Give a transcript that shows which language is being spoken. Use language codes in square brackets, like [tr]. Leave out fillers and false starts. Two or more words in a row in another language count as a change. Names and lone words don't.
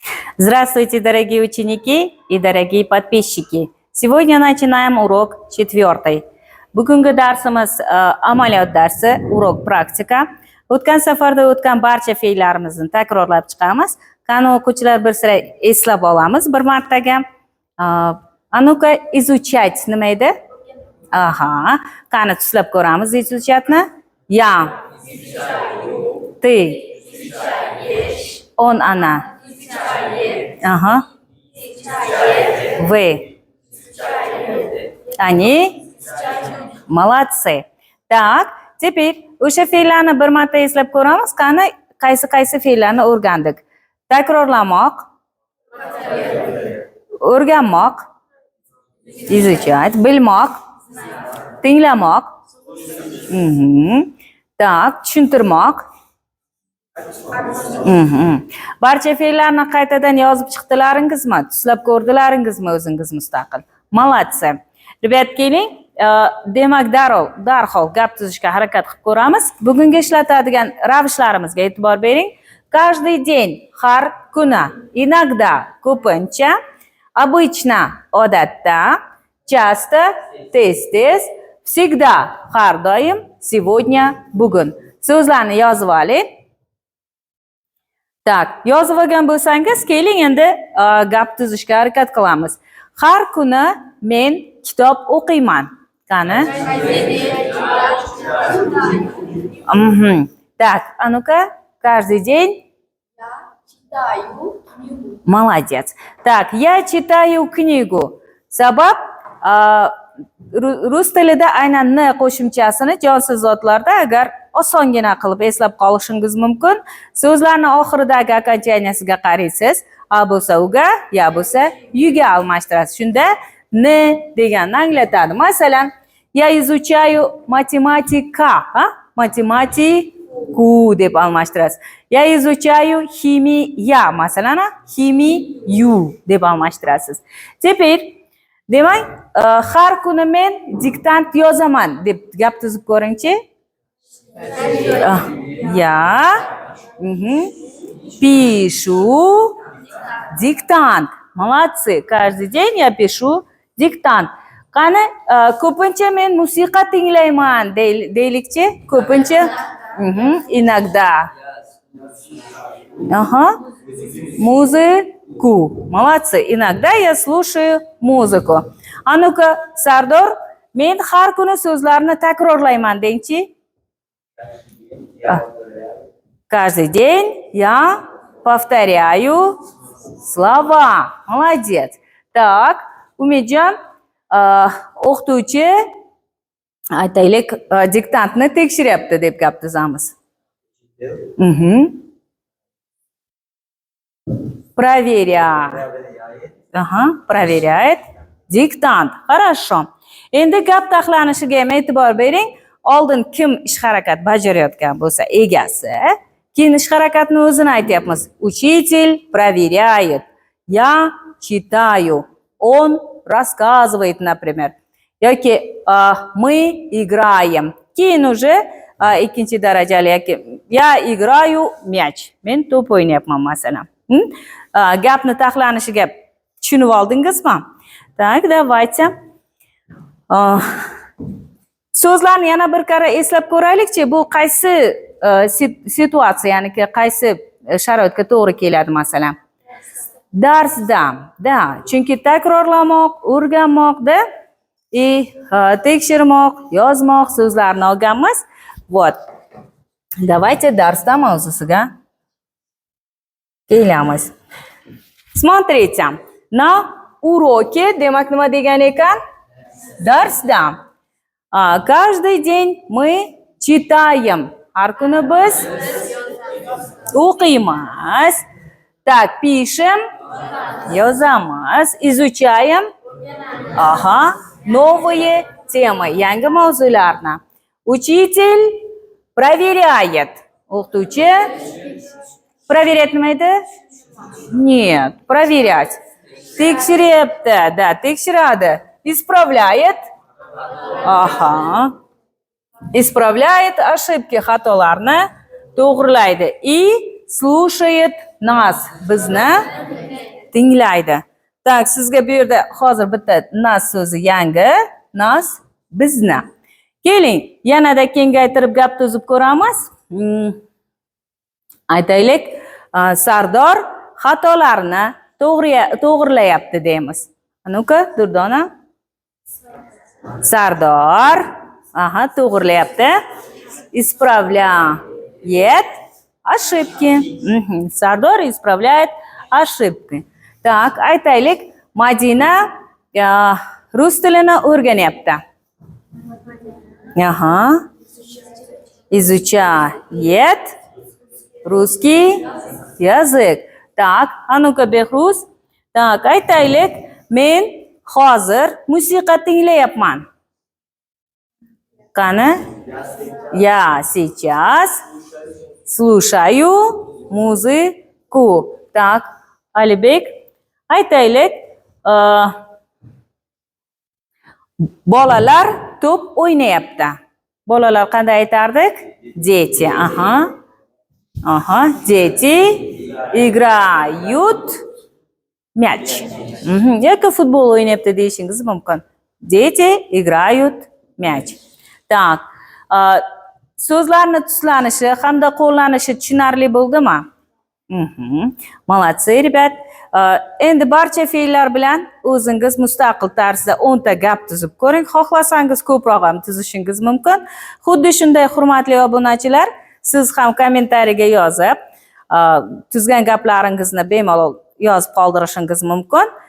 [ru] Здравствуйте, дорогие ученики и дорогие подписчики. Сегодня начинаем урок 4. [uz] Bugungi darsimiz amaliyot darsi, [ru] урок практика. [uz] O'tgan safarda o'tgan barcha fe'llarimizni takrorlab chiqamiz. Qani o'quvchilar bir sira eslab olamiz bir martaga. [ru] Ну-ка, изучать [uz] nima edi? Aha. Qani tuslab ko'ramiz izучатni. Я. [ru] Ты. Он, она. Ага. Вы. Они. Молодцы. Так, теперь [uz] o'sha fe'llarni bir marta eslab ko'ramiz. Qani qaysi fe'llarni o'rgandik? Takrorlamoq, o'rganmoq, изучать, bilmoq, tinglamoq, tak, tushuntirmoq. Barcha fe'llarni qaytadan yozib chiqdilaringizmi? Tuslab ko'rdilaringizmi o'zingiz mustaqil? [ru] Молодцы. [uz] Ribet keling, demak darhol gap tuzishga harakat qilib ko'ramiz. Bugungi ishlatadigan ravshlarimizga e'tibor bering. [ru] Каждый день, [uz] har kuni, inogda, ko'pincha, обычно, odatda, часто, tez-tez, всегда, har doim, сегодня, bugun. So'zlarni yozib oling. Tak, yozib olgan bo'lsangiz, keling endi gap tuzishga harakat qilamiz. Har kuni men kitob o'qiyman. Qani? [ru] Так, а ну-ка, каждый день. Молодец. Так, я читаю книгу. [uz] Sabab rus tilida aynan n qo'shimchasini jonsiz zotlarda agar osongina qilib eslab qolishingiz mumkin. So'zlarni oxiridagi окончанияsiga qaraysiz. A bo'lsa uga, ya bo'lsa yuga almashtirasiz. Shunda n deganni anglatadi. Masalan, [ru] я изучаю математика, математику [uz] deb almashtirasiz. [ru] Я изучаю химия, masalan, химию [uz] deb almashtirasiz. Теперь, demak, har kuni men diktant yozaman deb gap tuzib ko'ringchi. [ru] Я пишу диктант. Молодцы. Каждый день я пишу диктант. [uz] Qani, ko'pincha men musiqa tinglayman deylikchi. Ko'pincha inogda. Ага. [ru] Музыку. Молодцы. Иногда я слушаю музыку. А ну-ка, [uz] Sardor, men har kuni so'zlarni takrorlayman dengchi. [ru] Каждый день я повторяю слова. Молодец. Так, [uz] Umidjon, o'qituvchi aytaylik diktantni tekshiryapti deb gap tuzamiz. [ru] Проверяет диктант. Хорошо. [uz] Endi gap taxlanishiga ham e'tibor bering. Oldin kim ish harakat bajarayotgan bo'lsa, egasi, keyin ish harakatni o'zini aytyapmiz. [ru] Учитель проверяет. Я читаю. Он рассказывает, например. Yoki мы играем. [uz] Keyin уже ikkinchi darajali yoki [ru] я играю мяч. [uz] Men to'p o'ynayapman masalan. Gapni taxlanishiga tushunib oldingizmi? [ru] Так, давайте. [uz] So'zlarni yana bir karra eslab ko'raylikchi. Bu qaysi situatsiya, ya'ni qaysi sharoitga to'g'ri keladi masalan? Darsda, da, chunki takrorlamoq, o'rganmoqda, tekshirmoq, yozmoq so'zlarni olganmiz. [ru] Вот. Давайте [uz] darsda mavzusiga kelamiz. [ru] Смотрите, на уроке, [uz] demak nima degan ekan? Darsda. [ru] Каждый день мы читаем. [uz] Har kuni biz o'qiymiz. [ru] Так, пишем, yozamiz, изучаем. Ага, новые темы, [uz] yangi mavzularni. [ru] Учитель проверяет. [uz] O'qituvchi проверять nima edi? [ru] Нет, проверять. [uz] Tekshiryapti, да, tekshiradi. [ru] Исправляет. Ага. Исправляет ошибки, [uz] xatolarni to'g'rilaydi. [ru] И слушает нас, [uz] bizni tinglaydi. Tak, sizga bu yerda hozir bitta nas so'zi yangi. Nas bizni. Keling, yanada kengaytirib gap tuzib ko'ramiz. Aytaylik, Sardor xatolarni to'g'rilayapti deymiz. Nu-ka, Durdona? Sardor, to'g'rilayapti. [ru] Исправляет ошибки. Sardor исправляет ошибки. Так, [uz] aytaylik, Madina rus tilini o'rganyapti. [ru] Изучает русский языk. Так, ну-ка, Behruz. Так, [uz] aytaylik, men hozir musiqa tinglayapman. Qani? [ru] Я сейчас слушаю музыку. Так, [uz] Alibek, aytaylik, bolalar to'p o'ynayapti. Bolalar qanday aytardik? [ru] Дети. Дети играют мяч. [uz] Yoki futbol o'ynayapti deyishingiz mumkin. [ru] Дети играют мяч. Так, [uz] so'zlarni tuslanishi hamda qo'llanishi tushunarli bo'ldimi? [ru] Молодцы, rебят. [uz] Endi barcha fe'llar bilan o'zingiz mustaqil tarzda 10 ta gap tuzib ko'ring. Xohlasangiz ko'proq ham tuzishingiz mumkin. Xuddi shunday, hurmatli obunachilar, siz ham kommentariyaga yozib, tuzgan gaplaringizni bemalol yozib qoldirishingiz mumkin.